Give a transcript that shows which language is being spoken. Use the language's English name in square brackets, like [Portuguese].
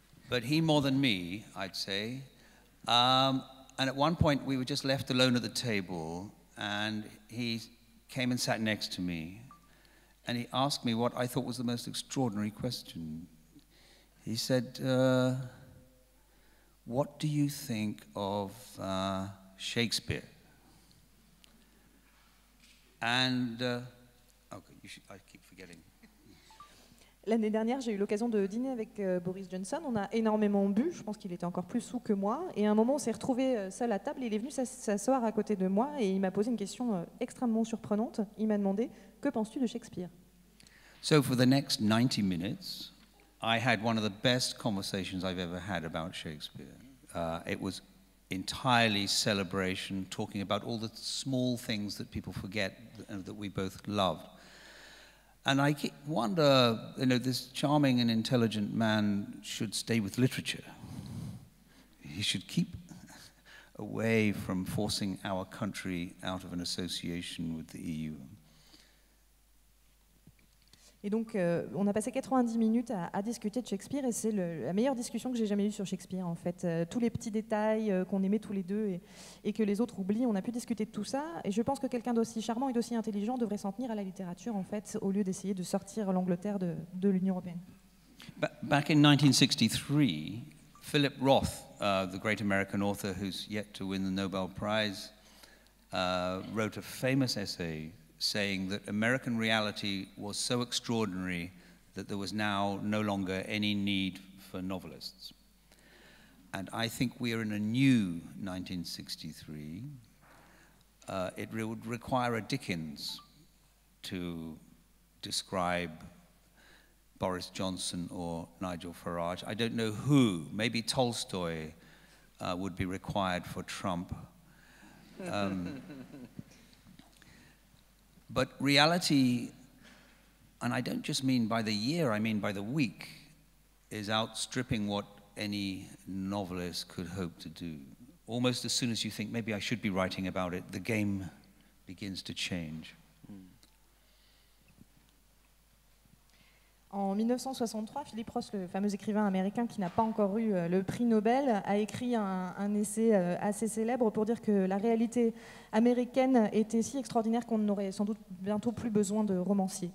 [English] But he more than me, I'd say. And at one point, we were just left alone at the table, and he came and sat next to me, and he asked me what I thought was the most extraordinary question. He said, what do you think of Shakespeare? And, okay, I keep forgetting. [French] L'année dernière, j'ai eu l'occasion de dîner avec Boris Johnson. On a énormément bu. Je pense qu'il était encore plus saoul que moi. Et à un moment, on s'est retrouvés seul à table. Il est venu s'asseoir à côté de moi et il m'a posé une question extrêmement surprenante. Il m'a demandé « Que penses-tu de Shakespeare ?» [English] So for the next 90 minutes, I had one of the best conversations I've ever had about Shakespeare. It was entirely celebration, talking about all the small things that people forget that we both loved. And I wonder, this charming and intelligent man should stay with literature. He should keep away from forcing our country out of an association with the EU. [French] Et donc, on a passé 90 minutes à discuter de Shakespeare et c'est la meilleure discussion que j'ai jamais eue sur Shakespeare, en fait. Tous les petits détails qu'on aimait tous les deux et que les autres oublient, on a pu discuter de tout ça. Et je pense que quelqu'un d'aussi charmant et d'aussi intelligent devrait s'en tenir à la littérature, en fait, au lieu d'essayer de sortir l'Angleterre de l'Union européenne. [English] Back in 1963, Philip Roth, the great American author who's yet to win the Nobel Prize, wrote a famous essay saying that American reality was so extraordinary that there was now no longer any need for novelists. And I think we are in a new 1963. It would require a Dickens to describe Boris Johnson or Nigel Farage. I don't know who. Maybe Tolstoy would be required for Trump. But reality, and I don't just mean by the year, I mean by the week, is outstripping what any novelist could hope to do. Almost as soon as you think, maybe I should be writing about it, the game begins to change. [French] En 1963, Philip Roth, le fameux écrivain américain qui n'a pas encore eu le prix Nobel, a écrit un essai assez célèbre pour dire que la réalité américaine était si extraordinaire qu'on n'aurait sans doute bientôt plus besoin de romanciers.